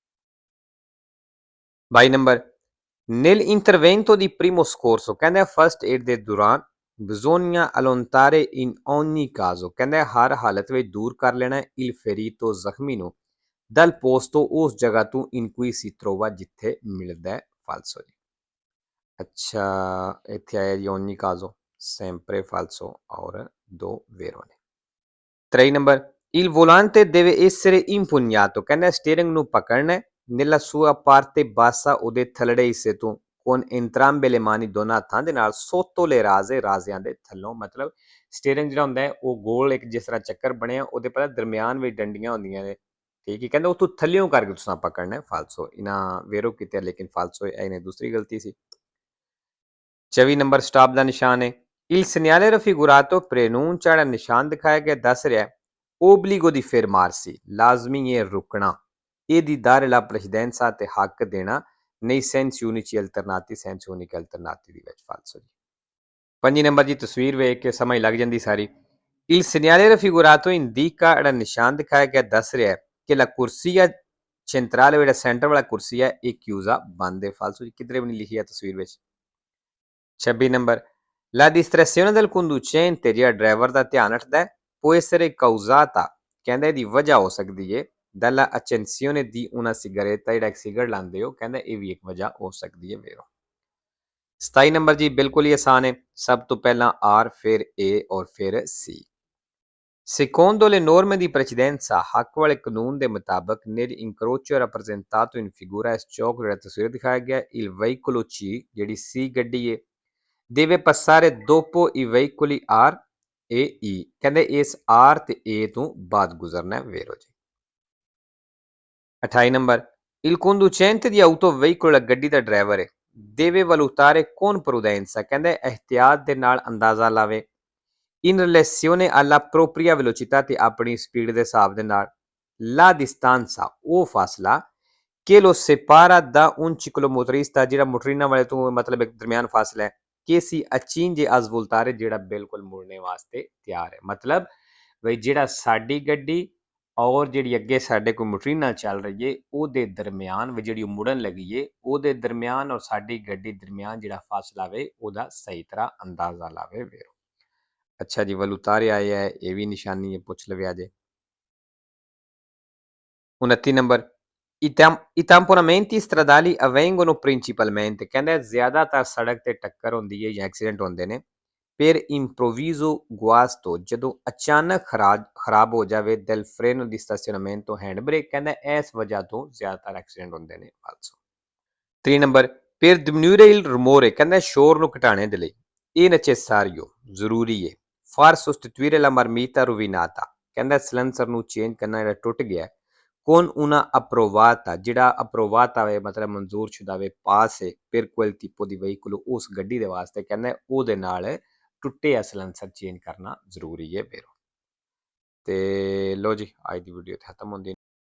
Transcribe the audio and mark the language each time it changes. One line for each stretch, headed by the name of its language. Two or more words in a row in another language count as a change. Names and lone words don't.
Italian: 22 ਨੰਬਰ। nell'intervento di primo soccorso,
Punjabi: ਕਹਿੰਦਾ
English: first aid
Punjabi: ਦੇ ਦੌਰਾਨ
Italian: bisogna allontanare in ogni caso,
Punjabi: ਕਹਿੰਦਾ ਹਰ ਹਾਲਤ ਵਿੱਚ ਦੂਰ ਕਰ ਲੈਣਾ
Italian: il ferito,
Punjabi: ਜ਼ਖਮੀ ਨੂੰ
Italian: dal posto,
Punjabi: ਉਸ ਜਗ੍ਹਾ ਤੋਂ
Italian: in cui si trova,
Punjabi: ਜਿੱਥੇ ਮਿਲਦਾ ਹੈ। ਫਾਲਸੋ ਜੀ।
Italian: अच्छा,
Punjabi: ਇੱਥੇ ਆਇਆ ਜੀ
Italian: ogni caso, sempre falso
Hindi: और दो
Italian: vero ਨੇ। 3 ਨੰਬਰ। il volante deve essere impugnato,
Punjabi: ਕਹਿੰਦਾ ਸਟੀਅਰਿੰਗ ਨੂੰ ਪਕੜਨਾ
Italian: nella sua parte bassa,
Punjabi: ਉਹਦੇ ਥੱਲੜੇ ਹਿੱਸੇ ਤੋਂ
Italian: con entrambe le mani,
Punjabi: ਦੋਨਾਂ ਹੱਥਾਂ ਦੇ ਨਾਲ
Italian: sotto le rase,
Punjabi: ਰਾਜ਼ਿਆਂ ਦੇ ਥੱਲੋਂ, ਮਤਲਬ ਸਟੀਅਰਿੰਗ ਜਿਹੜਾ ਹੁੰਦਾ ਹੈ ਉਹ ਗੋਲ ਇੱਕ ਜਿਸ ਤਰ੍ਹਾਂ ਚੱਕਰ ਬਣਿਆ, ਉਹਦੇ ਪਹਿਲਾਂ ਦਰਮਿਆਨ ਵਿੱਚ ਡੰਡੀਆਂ ਹੁੰਦੀਆਂ ਨੇ, ਠੀਕ ਹੈ। ਕਹਿੰਦਾ ਉੱਥੋਂ ਥੱਲਿਓਂ ਕਰਕੇ ਤੁਸੀਂ ਪਕੜਨਾ। ਫਾਲਸੋ, ਇਹਨਾਂ ਵੇਰੋ ਕੀਤੇ ਲੇਕਿਨ ਫਾਲਸੋ ਇਹਨੇ ਦੂਸਰੀ ਗਲਤੀ ਸੀ। 24 ਨੰਬਰ। ਸਟਾਪ ਦਾ ਨਿਸ਼ਾਨ ਹੈ।
Italian: il segnale raffigurato preannuncia,
Punjabi: ਜਿਹੜਾ ਨਿਸ਼ਾਨ ਦਿਖਾਇਆ ਗਿਆ ਦੱਸ ਰਿਹਾ
Italian: obbligo di fermarsi,
Punjabi: ਲਾਜ਼ਮੀ ਹੈ ਰੁਕਣਾ, ਇਹਦੀ ਦਾਰੇ
Italian: la precedenza
Punjabi: ਤੇ ਹੱਕ ਦੇਣਾ ਨਹੀਂ
Italian: sensi unici alternati, sensi unici alternati
Punjabi: ਦੀ ਵਿੱਚ। ਫਾਲਸੋ ਜੀ। 5 ਨੰਬਰ ਜੀ, ਤਸਵੀਰ ਵੇਖ ਕੇ ਸਮਝ ਲੱਗ ਜਾਂਦੀ ਸਾਰੀ।
Italian: il segnale raffigurato indica,
Punjabi: ਜਿਹੜਾ ਨਿਸ਼ਾਨ ਦਿਖਾਇਆ ਗਿਆ ਦੱਸ ਰਿਹਾ ਕਿ
Italian: la corsia centrale
Punjabi: ਜਿਹੜਾ ਸੈਂਟਰ ਵਾਲਾ ਕੁਰਸੀ ਹੈ ਇਹ chiusa ਬੰਦ ਹੈ ਫਾਲਸੂ ਕਿਧਰੇ ਵੀ ਨਹੀਂ ਲਿਖੀ ਹੈ ਤਸਵੀਰ ਵਿੱਚ 26 ਨੰਬਰ
Italian: la distrazione del conducente
Punjabi: ਜਿਹੜਾ ਡਰਾਈਵਰ ਦਾ ਧਿਆਨ ਰੱਖਦਾ ਹੈ
Italian: può essere causata
Punjabi: ਕਹਿੰਦਾ ਇਹਦੀ ਵਜ੍ਹਾ ਹੋ ਸਕਦੀ ਹੈ
Italian: dalla accensione di una sigaretta
Punjabi: ਜਿਹੜਾ ਇੱਕ ਸਿਗਰਟ ਲਾਉਂਦੇ ਹੋ ਕਹਿੰਦਾ ਇਹ ਵੀ ਇੱਕ ਵਜ੍ਹਾ ਹੋ ਸਕਦੀ ਹੈ vero 27 ਨੰਬਰ ਜੀ ਬਿਲਕੁਲ ਹੀ ਆਸਾਨ ਹੈ ਸਭ ਤੋਂ ਪਹਿਲਾਂ R ਫਿਰ A ਔਰ ਫਿਰ C
Italian: Secondo le norme di precedenza,
Punjabi: ਹੱਕ ਵਾਲੇ ਕਾਨੂੰਨ ਦੇ ਮੁਤਾਬਕ
Italian: nell'incrocio rappresentato in figura
Punjabi: ਇਸ ਚੌਕ ਜਿਹੜਾ ਤਸਵੀਰ ਦਿਖਾਇਆ ਗਿਆ
Italian: il veicolo C
Punjabi: ਜਿਹੜੀ C ਗੱਡੀ ਹੈ
Italian: deve passare dopo i veicoli R e E
Punjabi: ਕਹਿੰਦੇ ਇਸ R ਤੇ A ਤੋਂ ਬਾਅਦ ਗੁਜ਼ਰਨਾ ਹੈ vero ਜੀ 28 ਨੰਬਰ
Italian: il conducente di autoveicolo
Punjabi: ਗੱਡੀ ਦਾ ਡਰਾਈਵਰ ਹੈ
Italian: deve valutare con prudenza
Punjabi: ਕਹਿੰਦੇ ਇhtiyat ਦੇ ਨਾਲ ਅੰਦਾਜ਼ਾ ਲਾਵੇ
Italian: in relazione alla propria velocità
Punjabi: ਤੇ ਆਪਣੀ ਸਪੀਡ ਦੇ ਹਿਸਾਬ ਦੇ ਨਾਲ
Italian: la distanza
Punjabi: ਉਹ ਫਾਸਲਾ
Italian: che lo separa da un ciclomotorista
Punjabi: ਜਿਹੜਾ ਮੋਟਰੀਨਾ ਵਾਲੇ ਤੋਂ ਮਤਲਬ ਇੱਕ ਦਰਮਿਆਨ ਫਾਸਲਾ ਹੈ
Italian: che si accinge a svoltare
Punjabi: ਜਿਹੜਾ ਬਿਲਕੁਲ ਮੁੜਨੇ ਵਾਸਤੇ ਤਿਆਰ ਹੈ ਮਤਲਬ ਬਈ ਜਿਹੜਾ ਸਾਡੀ ਗੱਡੀ ਔਰ ਜਿਹੜੀ ਅੱਗੇ ਸਾਡੇ ਕੋਲ ਮੋਟਰੀਨਾ ਚੱਲ ਰਹੀ ਹੈ ਉਹਦੇ ਦਰਮਿਆਨ ਜਿਹੜੀ ਮੁੜਨ ਲੱਗੀ ਹੈ ਉਹਦੇ ਦਰਮਿਆਨ ਔਰ ਸਾਡੀ ਗੱਡੀ ਦਰਮਿਆਨ ਜਿਹੜਾ ਫਾਸਲਾ ਵੇ ਉਹਦਾ ਸਹੀ ਤਰ੍ਹਾਂ ਅੰਦਾਜ਼ਾ ਲਾਵੇ ਵੇ ਅੱਛਾ ਜੀ ਵਲੂਤਾਰੇ ਆਏ ਹੈ ਇਹ ਵੀ ਨਿਸ਼ਾਨੀ ਹੈ ਪੁੱਛ ਲਵਿਆ ਜੇ 29 ਨੰਬਰ
Italian: I tamponamenti stradali avvengono principalmente
Punjabi: ਕਹਿੰਦਾ ਜ਼ਿਆਦਾਤਰ ਸੜਕ ਤੇ ਟੱਕਰ ਹੁੰਦੀ ਹੈ ਜਾਂ ਐਕਸੀਡੈਂਟ ਹੁੰਦੇ ਨੇ
Italian: per improvviso guasto
Punjabi: ਜਦੋਂ ਅਚਾਨਕ ਖਰਾਬ ਹੋ ਜਾਵੇ del
Italian: freno di stazionamento
English: hand brake
Punjabi: ਕਹਿੰਦਾ ਇਸ ਵਜ੍ਹਾ ਤੋਂ ਜ਼ਿਆਦਾਤਰ ਐਕਸੀਡੈਂਟ ਹੁੰਦੇ ਨੇ ਫਾਲਸੋ 3 ਨੰਬਰ
Italian: per diminuire il rumore
Punjabi: ਕਹਿੰਦਾ ਸ਼ੋਰ ਨੂੰ ਘਟਾਉਣੇ ਦੇ ਲਈ ਇਹ necessario ਜ਼ਰੂਰੀ ਹੈ
Italian: far sostituire la marmita rovinata
Punjabi: ਕਹਿੰਦਾ ਸਿਲੰਸਰ ਨੂੰ ਚੇਂਜ ਕਰਨਾ ਜਿਹੜਾ ਟੁੱਟ ਗਿਆ
Italian: con una approvata
Punjabi: ਜਿਹੜਾ approvata ਵੇ ਮਤਲਬ ਮਨਜ਼ੂਰ ਸ਼ੁਦਾ ਵੇ ਪਾਸ ਹੈ
Italian: per quel tipo di veicolo
Punjabi: ਉਸ ਗੱਡੀ ਦੇ ਵਾਸਤੇ ਕਹਿੰਦਾ ਉਹਦੇ ਨਾਲ ਟੁੱਟੇ ਸਿਲੰਸਰ ਚੇਂਜ ਕਰਨਾ ਜ਼ਰੂਰੀ ਹੈ ਫਿਰ ਤੇ ਲੋ ਜੀ ਅੱਜ ਦੀ ਵੀਡੀਓ ਖਤਮ ਹੁੰਦੀ